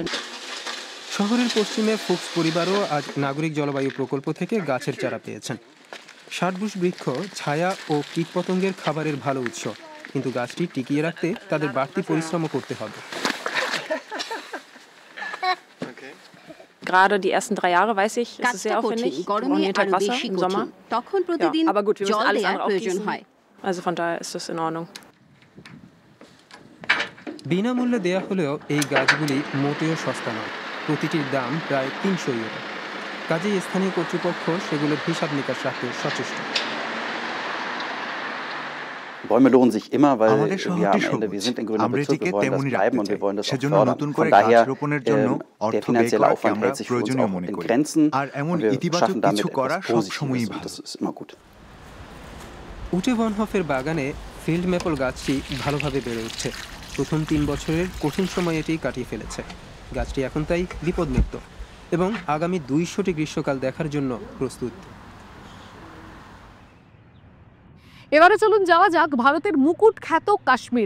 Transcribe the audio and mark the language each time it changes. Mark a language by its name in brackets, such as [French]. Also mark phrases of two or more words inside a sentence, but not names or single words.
[Bangla] শহরের পশ্চিমে ফুক্স পরিবারও আজ নাগরিক জলবায়ু প্রকল্প থেকে গাছের চারা পেয়েছেন। 60 বৃক্ষ ছায়া ও কীটপতঙ্গের খাবারের ভালো উৎস, কিন্তু গাছটি টিকিয়ে রাখতে তাদের বাড়তি পরিশ্রমও করতে হবে। [German] Gerade die ersten 3 Jahre, weiß ich, ist es sehr aufwendig. Wir brauchen jeden Tag Wasser im Sommer. Ja, aber gut, wir müssen alles andere auch gießen. Also von daher ist das in Ordnung. [Bangla] বিনামূল্যে দেয়া হলেও এই গাছগুলি মোটেও সস্তা নয়। প্রতিটির দাম প্রায় 300 ইউরো। কাজেই স্থানীয় কর্তৃপক্ষ সেগুলোর হিসাব নিকাশ রাখতে সচেষ্ট। [German] Bäume lohnen sich immer, weil wir am Ende, wir sind in grüner Bezirk, wir wollen das bleiben und wir wollen das auch fördern. Von daher, der finanzielle Aufwand hält sich für uns auch in Grenzen und wir schaffen damit etwas Positives und das ist immer gut. [Bangla] উটে বনহফের বাগানে [English] field maple [Bangla] গাছটি ভালোভাবে বেড়ে উঠছে। প্রথম 3 বছরের কঠিন সময় এটি কাটিয়ে ফেলেছে। গাছটি এখন তাই বিপদমুক্ত এবং আগামী 200টি গ্রীষ্মকাল দেখার জন্য প্রস্তুত। এবারে চলুন যাওয়া যাক ভারতের মুকুট খ্যাত কাশ্মীরে।